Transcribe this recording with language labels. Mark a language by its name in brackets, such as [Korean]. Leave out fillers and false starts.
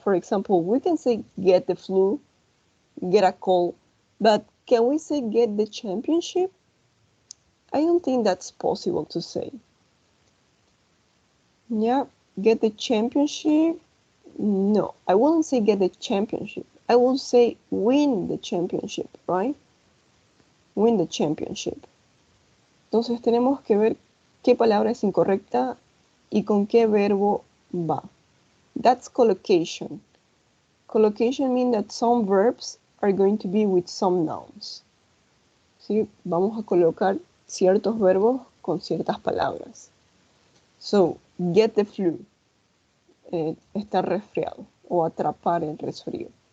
[English] For example, we can say get the flu, get a cold, but can we say get the championship? I don't think that's possible to say. Yeah, get the championship. No, I wouldn't say get the championship. I will say win the championship, right? Win the championship. [Spanish] Entonces tenemos que ver qué palabra es incorrecta y con qué verbo va. [English] That's collocation. Collocation means that some verbs are going to be with some nouns. [Spanish] ¿Sí? Vamos a colocar ciertos verbos con ciertas palabras. [English] So, get the flu. [Spanish] Estar resfriado o atrapar el resfrío.